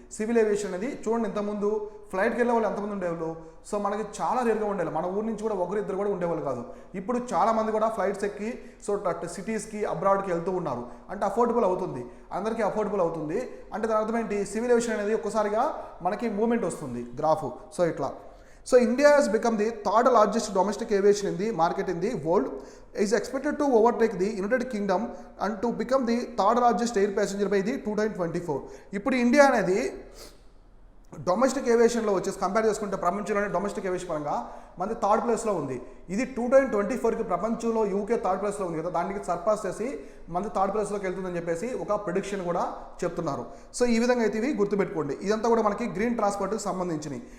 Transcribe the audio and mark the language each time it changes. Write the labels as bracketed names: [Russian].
[Telugu] Civil aviation అనేది చూడండి, ఇంతకుముందు ఫ్లైట్కి వెళ్ళే వాళ్ళు ఎంతమంది ఉండేవాళ్ళు? సో మనకి చాలా రేరుగా ఉండేవాళ్ళు. మన ఊరి నుంచి కూడా ఒకరిద్దరు కూడా ఉండేవాళ్ళు కాదు. ఇప్పుడు చాలామంది కూడా ఫ్లైట్స్ ఎక్కి సో సిటీస్కి, అబ్రాడ్కి వెళ్తూ ఉన్నారు. అంటే అఫోర్డబుల్ అవుతుంది, అందరికీ అఫోర్డబుల్ అవుతుంది. అంటే దాని అర్థం ఏంటి? సివిల్ ఏవియేషన్ అనేది ఒక్కసారిగా మనకి మూమెంట్ వస్తుంది, గ్రాఫ్. సో ఇట్లా. [English] So India has become the 3rd largest domestic aviation in the market in the world, is expected to overtake the United Kingdom and to become the 3rd largest air passenger by the 2024. [Telugu] ఇప్పుడు India అనేది domestic ఏవియేషన్లో వచ్చేసి compare చేసుకుంటే ప్రపంచంలోనే domestic aviation పరంగా మనది third ప్లేస్లో ఉంది. ఇది 2024కి ప్రపంచంలో యూకే థర్డ్ ప్లేస్లో ఉంది కదా, దానికి సర్పాస్ చేసి మనది థర్డ్ ప్లేస్లోకి వెళ్తుందని చెప్పేసి ఒక ప్రిడిక్షన్ కూడా చెప్తున్నారు. సో ఈ విధంగా అయితే ఇవి గుర్తుపెట్టుకోండి. ఇదంతా కూడా మనకి గ్రీన్ ట్రాన్స్పోర్ట్కి సంబంధించినవి.